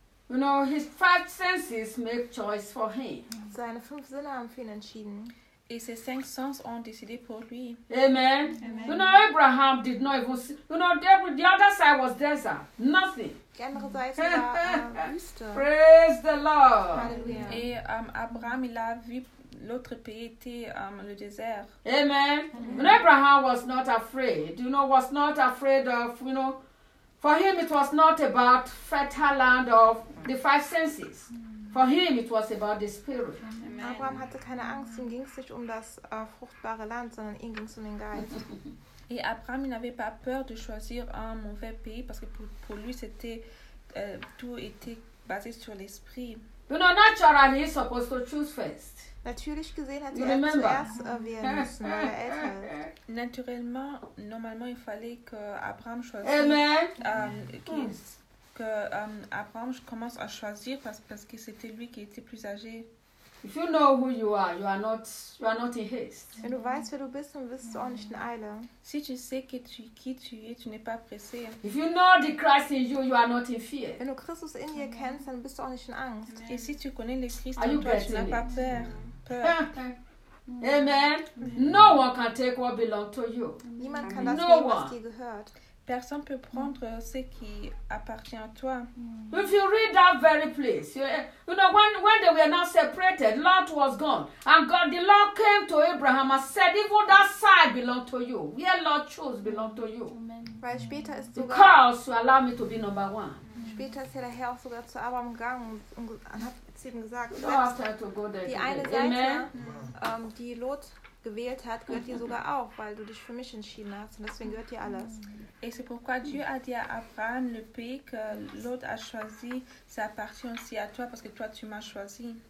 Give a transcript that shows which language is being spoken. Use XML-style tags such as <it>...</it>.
<en>You know, his five senses make choice for him.</en> <de>Seine fünf Sinne haben für ihn entschieden.</de> <fr>Et ses cinq sens ont décidé pour lui. Amen. Amen.</fr> <en>You know, Abraham did not even see. You know, the other side was desert. Nothing. Praise the Lord. Hallelujah.</en> <fr>Et Abraham, il a vu l'autre pays était le désert. Amen. Amen.</fr> <en>You know, Abraham was not afraid. You know, was not afraid of, you know, for him it was not about fertile land of the five senses. For him it was about the Spirit.</en> <de>Abraham hatte keine Angst, ihm ging es nicht um das fruchtbare Land, sondern ihm ging es um den Geist.</de> <fr>Et Abraham n'avait pas peur de choisir un mauvais pays, parce que pour lui, c'était, tout était basé sur l'esprit.</fr> <en>You know, naturally, he's supposed to choose first.</en> <de>Natürlich gesehen hätte er zuerst wählen müssen, weil er älter ist.</de> <fr>Naturellement, normalement, il fallait que Abraham choisisse. Amen. Abraham commence à choisir parce que c'était lui qui était plus âgé.</fr> <en>If you know who you are not in haste.</en> <de>Wenn du weißt, wer du bist, dann bist du auch nicht in Eile.</de> <fr>Si tu sais que tu, qui tu es, tu n'es pas pressé.</fr> <en>If you know the Christ in you, you are not in fear.</en> <de>Wenn du Christus in dir kennst, dann bist du auch nicht in Angst. Amen.</de> <fr>Et si tu connais le Christ en toi, tu n'as pas peur. Amen. Amen.</fr> <en>No one can take what belongs to you.</en> <de>Niemand kann das nehmen, was dir gehört.</de> <fr>Personne peut prendre ce qui appartient à toi.</fr> <en>If you read that very place, you know when they were now separated, Lot was gone, and God, the Lord came to Abraham and said, even that side belong to you. Where Lot chose belong to you.</en> <de>Weil später ist sogar,</de> <en>because you allow me to be number one.</en> <de>Später ist der Herr sogar zu Abraham gegangen und hat zu ihm gesagt, so die</de> <en>today.</en> <de>Eine Seite, Amen. Die Lot gewählt hat, gehört dir sogar auch, weil du dich für mich entschieden hast und deswegen gehört dir alles.</de> <fr>Et c'est pourquoi Dieu a dit à Abraham, le pays que l'autre a choisi, ça appartient aussi à toi parce que toi tu m'as choisi.</fr>